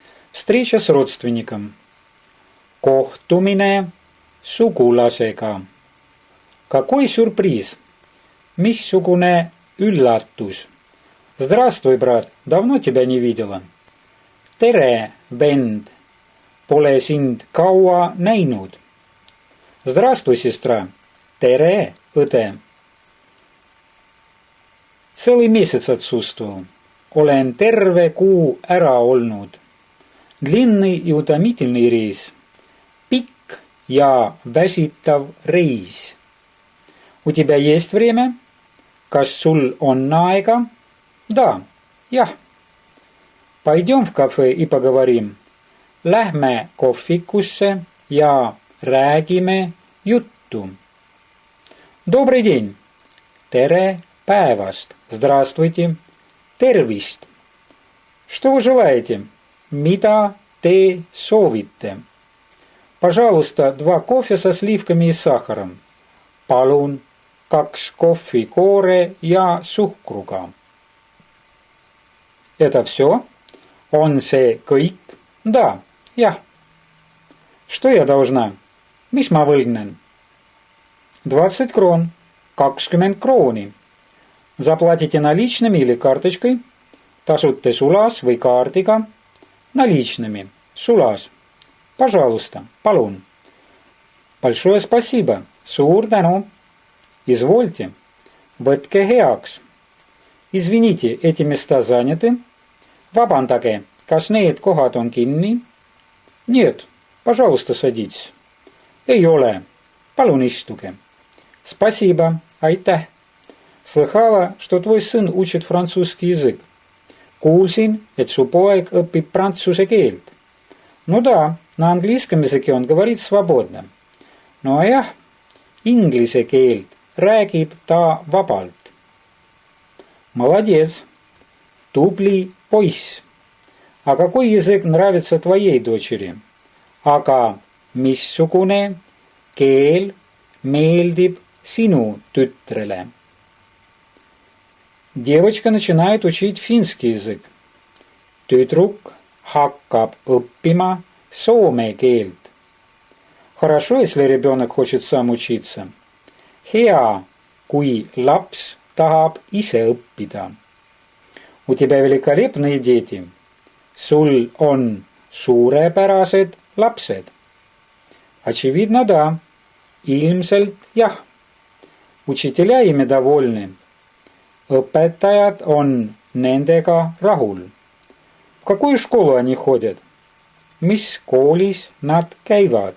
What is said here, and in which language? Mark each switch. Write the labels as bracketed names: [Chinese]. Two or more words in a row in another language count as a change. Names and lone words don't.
[Russian] Встреча с родственником. [Estonian] Kohtumine sugulasega. [Russian] Какой сюрприз! [Estonian] Missugune üllatus! [Russian] Здравствуй, брат, давно тебя не видела. [Estonian] Tere, vend! Pole sind kaua näinud. [Russian] Здравствуй, сестра. [Estonian] Tere, õde! [Russian] Целый месяц отсутствовал. [Estonian] Olen terve kuu ära olnud. [Russian] Длинный и утомительный рейс. [Estonian] Pikk ja väsitav reis. [Russian] У тебя есть время? [Estonian] Kas sul on aega? [Russian] Да, jah. Пойдем в кафе и поговорим. [Estonian] Lähme kohvikusse ja räägime juttu. [Russian] Добрый день. [Estonian] Tere päevast. [Russian] Здравствуйте. Tervist. Что вы желаете? [Estonian] Mida te soovite? [Russian] Пожалуйста, 2 кофе со сливками и сахаром. [Estonian] Palun 2 kohvikoore ja suhkruga. [Russian] Это все? [Estonian] On see kõik? [Russian] Да, jah. Что я должна? [Estonian] Mis ma võlgnen? 20 крон. 20 krooni. [Russian] Заплатите наличными или карточкой? [Estonian] Tasute sulas või kaardiga? [Russian] Наличными. Sulas. Пожалуйста. Palun. Большое спасибо. [Estonian] Suur tänu. [Russian] Извольте. [Estonian] Võtke heaks. [Russian] Извините, эти места заняты? [Estonian] Vabandage, kas need kohad on kinni? [Russian] Нет. Пожалуйста, садитесь. [Estonian] Ei ole. Palun istuge. [Russian] Спасибо. Aitäh. Слыхала, что твой сын учит французский язык. [Estonian] Kuulsin, et su poeg õpib prantsuse keelt. [Russian] Ну да, на английском языке он говорит свободно. [Estonian] No jah, inglise keelt räägib ta vabalt. Молодец. Tubli poiss. [Russian] А какой язык нравится твоей дочери? [Estonian] Aga missugune keel meeldib sinu tütrele? [Russian] Девочка начинает учить финский язык. [Estonian] Tüdruk hakkab õppima soome keelt. [Russian] Хорошо, если ребенок хочет сам учиться. [Estonian] Hea, kui laps tahab ise õppida. [Russian] У тебя великолепные дети. [Estonian] Sul on suurepärased lapsed. [Russian] Очевидно, да. [Estonian] Ilmselt jah. [Russian] Учителя ими довольны. [Estonian] Õpetajad on nendega rahul. [Russian] В какую школу они ходят? [Estonian] Mis koolis nad käivad?